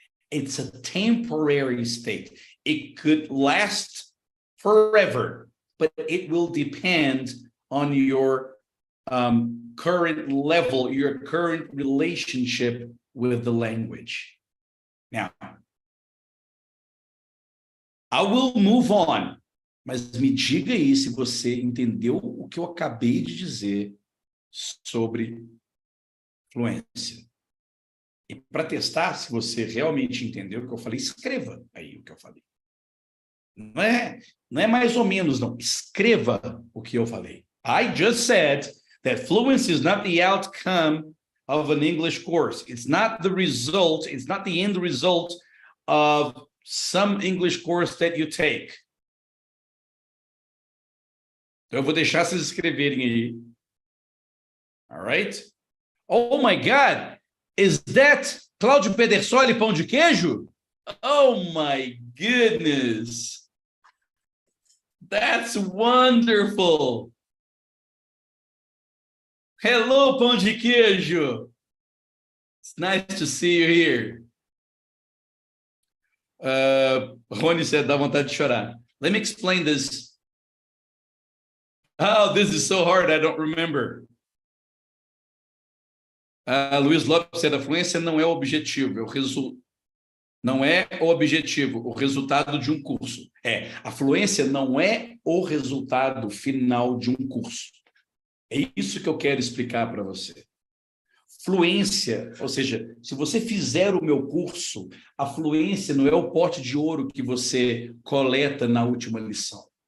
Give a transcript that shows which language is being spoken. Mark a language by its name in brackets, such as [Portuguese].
[English] It's a temporary state. It could last forever, but it will depend on your current level, your current relationship with the language. Now, I will move on, [Portuguese] mas me diga aí se você entendeu o que eu acabei de dizer sobre fluência. E para testar se você realmente entendeu o que eu falei, escreva aí o que eu falei. Não é mais ou menos, não. Escreva o que eu falei. [English] I just said that fluency is not the outcome of an English course. It's not the result, it's not the end result of some English course that you take. [Portuguese] Então, eu vou deixar vocês escreverem aí. [English] All right? Oh my God, is that Cláudio Pedersoli pão de queijo? Oh my goodness. That's wonderful. Hello, pão de queijo. It's nice to see you here. Rony said, [Portuguese] dá vontade de chorar. [English] Let me explain this. Oh, this is so hard, I don't remember. [Portuguese] Luiz Lopes said, a fluência não é o objetivo, não é o objetivo, o resultado de um curso. A fluência não é o resultado final de um curso. É isso que eu quero explicar para você. Fluência, ou seja, se você fizer o meu curso, a fluência não é o pote de ouro que você coleta na última lição.